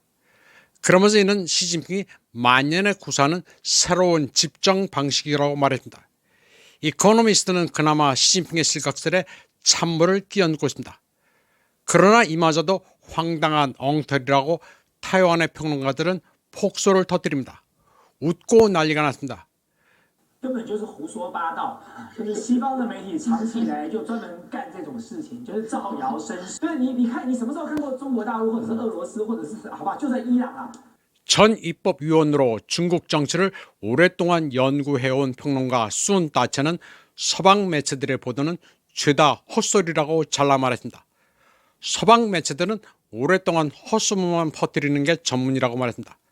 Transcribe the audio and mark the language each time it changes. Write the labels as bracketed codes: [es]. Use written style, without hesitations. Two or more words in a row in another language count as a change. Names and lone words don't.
[ko] 그러면서 이는 시진핑이 만년에 구사하는 새로운 집정 방식이라고 말했습니다. 이코노미스트는 그나마 시진핑의 실각설에 찬물을 끼얹고 있습니다. 그러나 이마저도 황당한 엉터리라고 타이완의 평론가들은 폭소를 터뜨립니다. 웃고 난리가 났습니다. [zh] 根本就是胡说八道，就是西方的媒体长期以来就专门干这种事情，就是造谣生事。就是你看，你什么时候看过中国大陆或者是俄罗斯，或者是好吧，就在伊朗啊。 [ko] 전 입법위원으로 중국 정치를 오랫동안 연구해온 평론가 순 따체는 서방 매체들의 보도는 죄다 헛소리라고 잘라 말했습니다. 서방 매체들은 오랫동안 헛소문만 퍼뜨리는 게 전문이라고 말했습니다.